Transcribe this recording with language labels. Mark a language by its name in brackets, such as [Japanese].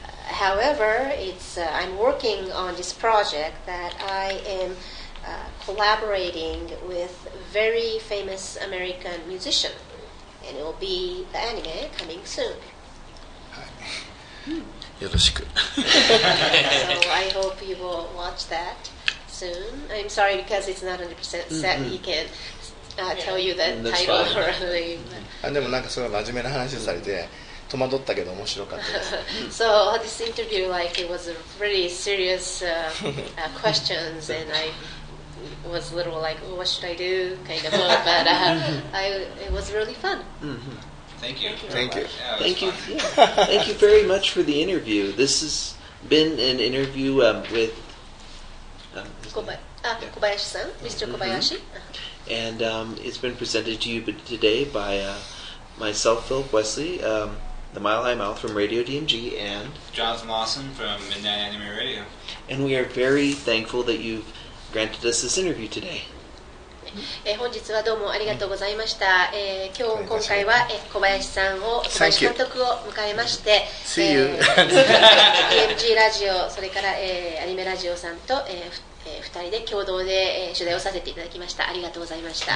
[English] However, I'm working on this project that I am collaborating with very famous American musician, and it will be the anime coming soon. [Japanese] よろしく。 [English] So I hope you will watch that soon. I'm sorry because it's not 100% set. He can tell you the title or the name. [Japanese] でもなんかすごい真面目な話をされて戸惑ったけど面白かったです。 [English] So this interview, like, it was a really serious questions, and I was a little like, what should I do, kind of. But it was really fun. Thank you. Thank you. Yeah, Thank you. Yeah. Thank you very much for the interview. This has been an interview with Kobayashi-san, Mr. Kobayashi. and it's been presented to you today by myself, Philip Wesley, the Mile High Mouth from Radio DMG, and Jonathan Lawson from Midnight Anime Radio. And we are very thankful that you've granted us this interview today. [Japanese] 本日はどうもありがとうございました。今回は小林監督を迎えまして、 [English] See you. [Japanese] DMG ラジオ、それから、アニメラジオさんと、2人で共同で、取材をさせていただきました。ありがとうございました。